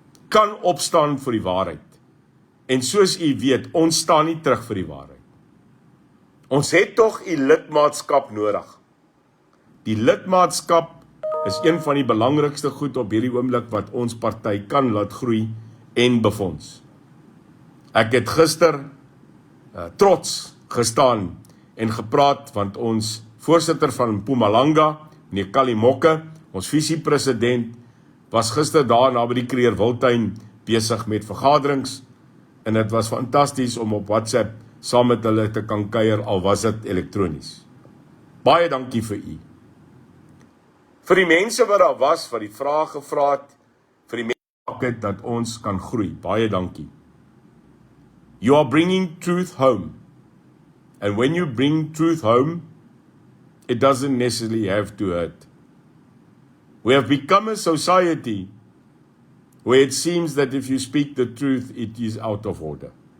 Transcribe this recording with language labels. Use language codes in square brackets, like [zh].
[af] Kan opstaan vir die waarheid. En soos u weet, ons staan nie terug vir die waarheid. Ons het tog u lidmaatskap nodig. Die lidmaatskap is een van die belangrikste goed op hierdie oomblik wat ons party kan laat groei en befonds. Ek het gister trots gestaan en gepraat, want ons voorsitter van Mpumalanga, meneer Kalimokke, ons visiepresident, was gister daar na by die Creer Wildtuin besig met vergaderings, en het was fantasties om op WhatsApp saam met hulle te kan kuier, al was dit elektronies. Baie dankie vir u. Vir die mense wat daar was, wat die vraag gevra het, vir die mense dat ons kan groei, baie dankie. [en] You are bringing truth home. And when you bring truth home, it doesn't necessarily have to hurt. We have become a society where it seems that if you speak the truth, it is out of order.